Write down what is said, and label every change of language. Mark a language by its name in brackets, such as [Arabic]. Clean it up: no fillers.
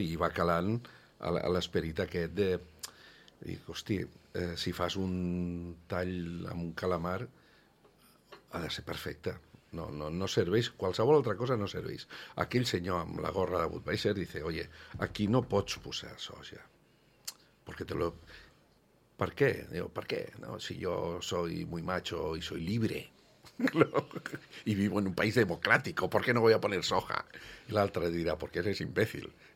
[Catalan] I va calant a l'esperit aquest de... Dic, hosti... si fas un tall amb un calamar, ha de ser perfecte. No serveix, qualsevol altra cosa no serveix. Aquell senyor amb la gorra de Budweiser dice, oye, aquí no pots posar soja. Perquè te lo... Per què? Digo, per què? No? [Spanish] Si jo soy muy macho y soy libre y vivo en un país democrático, ¿por qué no voy a poner soja? Y l'altre dirà, porque eres imbécil.